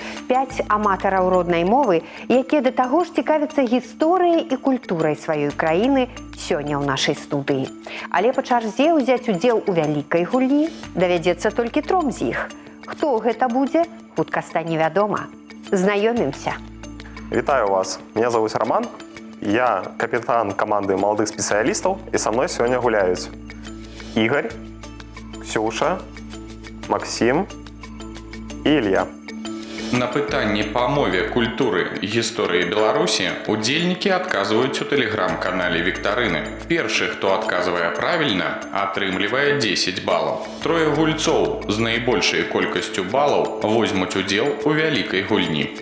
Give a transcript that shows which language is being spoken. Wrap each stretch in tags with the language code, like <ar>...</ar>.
<be>5 аматараў роднай мовы, якія да таго ж цікавяцца гісторыяй і культурай сваёй краіны сёння ў нашай студыі. Але па чарзе ўзяць удзел у вялікай гульні давядзецца толькі 3 з іх. Хто гэта будзе, хутка стане вядома. Знаёмімся. Вітаю вас.</be> <ru>Меня зовут Роман. Я капитан команды молодых специалистов, и со мной сегодня гуляют Игорь, Ксюша, Максим и Илья.</ru> <be>На пытанні па мове, культуры і гісторыі Беларусі удзельнікі адказваюць у тэлеграм-канале Віктарыны. Першы, хто адказвае правільна, атрымлівае 10 балаў. 3 гульцоў з найбольшай колькасцю балаў возьмуць удзел у вялікай гульні.</be>